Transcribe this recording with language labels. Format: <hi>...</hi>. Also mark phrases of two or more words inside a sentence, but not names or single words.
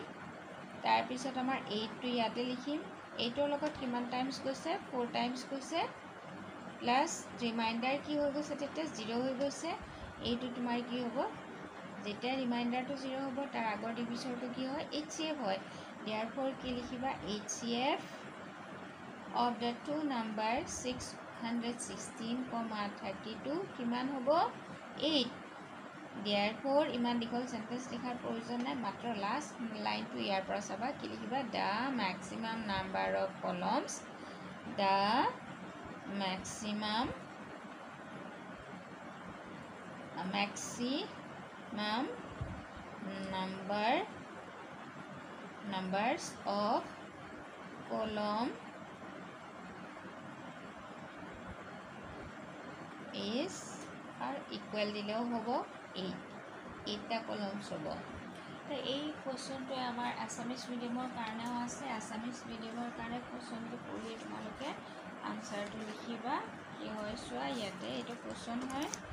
<as>তাৰ পিছত আমাৰ 8 টো ইয়াতে লিখিম। 8 ৰ লগত কিমান টাইমস গৈছে? 4 টাইমস গৈছে</as> <en>plus reminder</en> <as>কি হৈ গৈছে? তেতিয়া 0 হৈ গৈছে। এইটো তোমাৰ কি হ'ব? যেতিয়া ৰিমাইন্ডাৰটো 0 হ'ব তাৰ আগৰ ডিভিজৰটো কি হয়? HCF হয়। therefore কি লিখিবা?</as> <en>HCF of the two numbers</en> <as>616, 32 কিমান হ'ব? 8। therefore ইমান দীঘল সেন্টেন্স লিখাৰ প্ৰয়োজন নাই। মাত্ৰ লাষ্ট লাইনটো ইয়াৰ পৰা চাবা কি লিখিবা?</as> <en>the maximum number of columns numbers of column is আর equal</en> <as>দিলেও হ'ব</as> <en>8।</en> <as>8টা কলমছ হ'ব তো এই কুৱেশ্যনটোৱে আমাৰ</as> <en>Assamese medium</en> <as>কাৰণেও আছে</as> <en>Assamese medium</en> <as>কাৰণে কুৱেশ্যনটো পঢ়ি তোমালোকে আনচাৰটো লিখিবা কি হয় চোৱা ইয়াতে এইটো কুৱেশ্যন হয়</as>